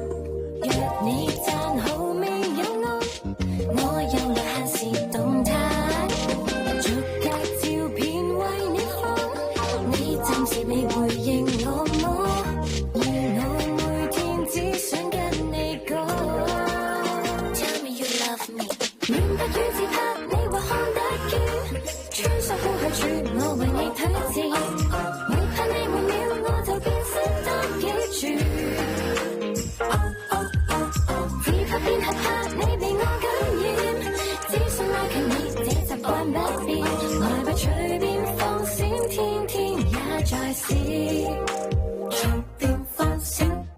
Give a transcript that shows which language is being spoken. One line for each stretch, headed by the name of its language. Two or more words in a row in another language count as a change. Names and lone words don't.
Cantonese: 若你讚好未有愛，我又來限時動態，逐格照片為你放，你暫時未回應我麼？而我每天只想跟你講
English: Tell me you love me，
Cantonese: 亂拍與自拍你或看得見，穿梭好去處我為你推薦，為怕你沒了我就變失得幾處。變合拍，你被我感染，只想拉近你，這習慣不變，來吧隨便放閃，天天也在試，隨便放閃。